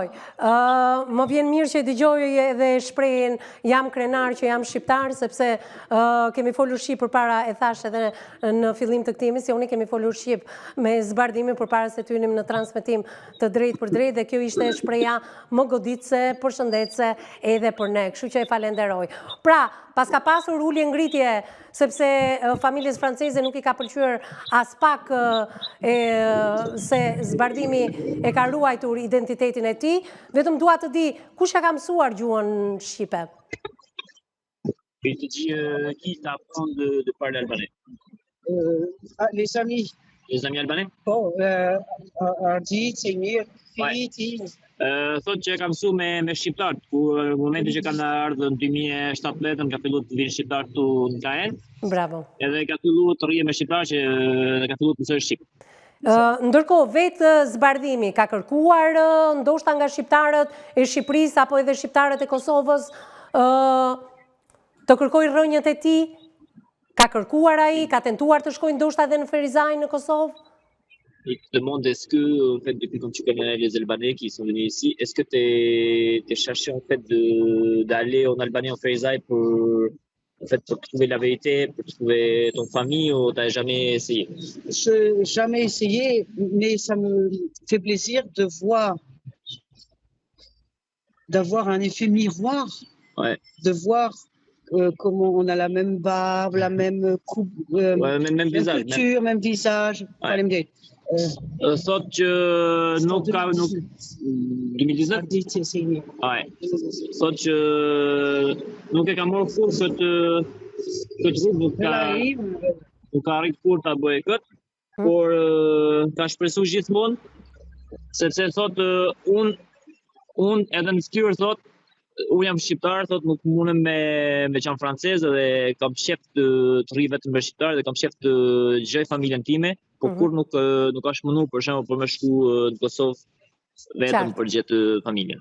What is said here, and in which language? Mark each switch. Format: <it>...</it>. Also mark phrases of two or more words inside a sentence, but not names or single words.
<sq>Më vjen mirë që dëgjoj edhe shprehen jam krenar që jam shqiptar, sepse kemi folur shqip përpara, e thash edhe në fillim të këtij emisioni, kemi folur shqip me zbardimin përpara se të hynim në transmetim të drejtë për drejtë, dhe kjo ishte shpreha më goditse, përshëndetse edhe për ne, kështu që e falenderoj. Pra, pas ka pasur ulje ngritje, sepse familjes franceze nuk i ka pëlqyer as pak se zbardhimi e ka ruajtur identitetin e tij, vetëm dua të di kush ja ka mësuar gjuhën shqipe.</sq> <fr>Et tu dis qui t'apprend de parler albanais? Les amis. Les amis albanais?</fr> <sq>Po, Ardit, Sejmir, Fiti. Thot që e kam mësuar me shqiptarët, ku në momentin që kanë ardhur në 2017 ka filluar të vinë shqiptarë këtu në KN. Bravo. Edhe ka filluar të rrije me shqiptarë që ka filluar të mësoj shqip. Ndërkohë, vetë zbardhimi ka kërkuar ndoshta nga shqiptarët e Shqipërisë apo edhe shqiptarët e Kosovës të kërkojë rrënjët e tij? Ka kërkuar ai, ka tentuar të shkojë ndoshta edhe në Ferizaj në Kosovë?</sq> <fr>Il te demande est-ce que, en fait, depuis quand tu connais les Albanais qui sont venus ici, est-ce que t'es cherché en fait d'aller en Albanie, en Ferizaj pour trouver la vérité, pour trouver ton famille, ou t'as jamais essayé? Je n'ai jamais essayé, mais ça me fait plaisir d'avoir un effet miroir, de voir comment on a la même barbe, la même coupe, même visage, culture, même visage.</fr> <sq>Thot që nuk ka 2019? Thot që nuk e ka marrë furë këtë rrugë, nuk ka arrit furë ta bëjë këtë, por ka shpresuar gjithmonë, sepse thot unë edhe në fytyrë thot unë jam shqiptar, thot nuk mundem me qenë francez dhe kam qef të rri vetëm me shqiptar dhe kam qef të dëgjoj familjen time, por kur nuk është mundur për shembull për me shku në Kosovë vetëm për gjetë familjen.</sq>